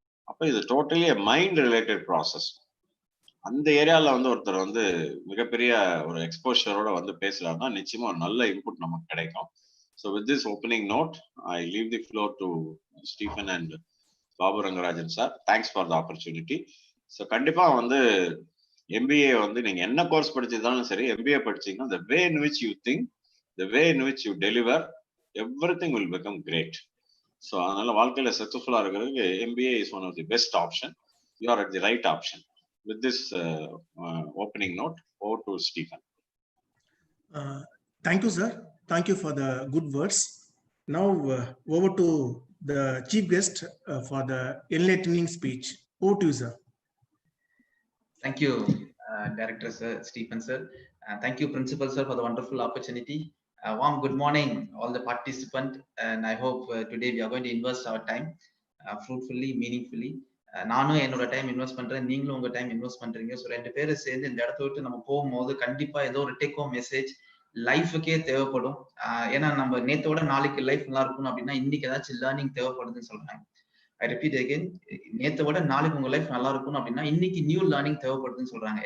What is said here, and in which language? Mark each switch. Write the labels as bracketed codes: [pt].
[ta] அப்ப இது totally mind related process. அந்த ஏரியால வந்து ஒருத்தர் வந்து மிகப்பெரிய ஒரு எக்ஸ்போஷரோட வந்து பேசலாம்னா நிச்சயமா ஒரு நல்ல இன்புட் நமக்கு கிடைக்கும். [en] So with this opening note I leave the floor to Stephen and Babu Rangarajan sir. Thanks for the opportunity. So [ta] கண்டிப்பா வந்து எம்பிஏ வந்து நீங்க என்ன கோர்ஸ் படிச்சிருந்தாலும் சரி, எம்பிஏ படிச்சீங்கன்னா [en] the way in which you think, the way in which you deliver, everything will become great. So [ta] அதனால வாழ்க்கையில [en] சக்சஸ்ஃபுல்லா இருக்கிறதுக்கு MBA is one of the best option. You are at the right option. With this opening note, over to Stephen. Thank you, sir. Thank you for the good words. Now over to the chief guest for the enlightening speech. Over to you, sir. Thank you, Director sir, Stephen sir. Thank you, Principal sir, for the wonderful opportunity. Warm good morning, all the participants, and I hope today we are going to invest our time fruitfully, meaningfully. [ta] நானும் என்னோட time invest பண்றேன், நீங்களும் உங்க time invest பண்றீங்க. So 2 பேரும் சேர்ந்து இந்த இடத்த விட்டு நம்ம போகும்போது கண்டிப்பா ஏதோ ஒரு டேக் ஹோம் மெசேஜ் லைஃபுக்கே தேவைப்படும். ஏன்னா நம்ம நேத்தோட நாளைக்கு லைஃப் நல்லா இருக்கணும் அப்படின்னா இன்னைக்கு ஏதாச்சும் லேர்னிங் தேவைப்படுதுன்னு சொல்றாங்க. [en] I repeat again, [ta] நேத்தை விட நாளைக்கு உங்க லைஃப் நல்லா இருக்கணும் அப்படின்னா இன்னைக்கு நியூ லேர்னிங் தேவைப்படுதுன்னு சொல்றாங்க.